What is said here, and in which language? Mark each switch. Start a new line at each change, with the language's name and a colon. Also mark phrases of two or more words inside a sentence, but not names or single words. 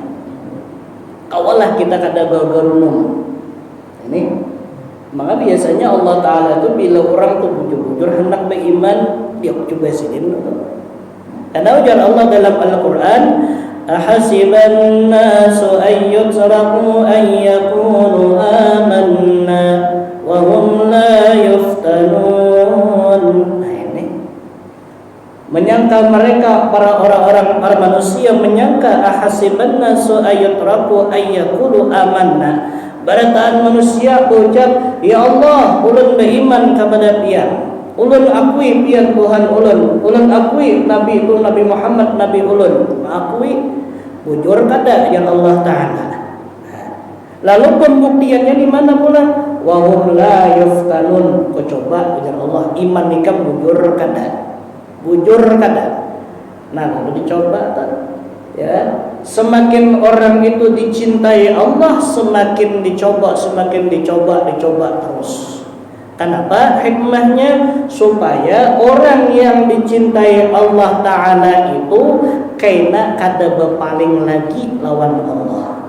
Banjar: Kawalah kita kada bergerunung. Ini maka biasanya Allah Ta'ala itu bila orang tuh bujur-bujur hendak beriman, dia coba sidin.
Indonesian: Karena ujar Allah dalam Al-Quran,
Arabic: أحسب الناس أن يتركوا أن يكونوا آمنا وهم لا يفتنون.
Indonesian: Nah ini menyangka mereka, para orang-orang, para manusia menyangka
Arabic: أحسب الناس أن يتركوا أن يكونوا آمنا.
Banjar: Barataan manusia ucap, ya Allah, ulun beriman kepada Dia. Ulun akui pian Tuhan ulun akui Nabi itu Nabi Muhammad Nabi ulun. Akui bujur kada ya Allah Ta'ala.
Indonesian: Lalu pembuktiannya di mana pula?
Arabic: وهم لا يفتنون.
Banjar: Kau coba ujar Allah, iman nikam bujur kada. Bujur kada. Nah, lalu dicoba tak?
Indonesian: Ya, semakin orang itu dicintai Allah, semakin dicoba terus. Kenapa? Hikmahnya supaya orang yang dicintai Allah Ta'ala itu kena kada berpaling lagi lawan Allah.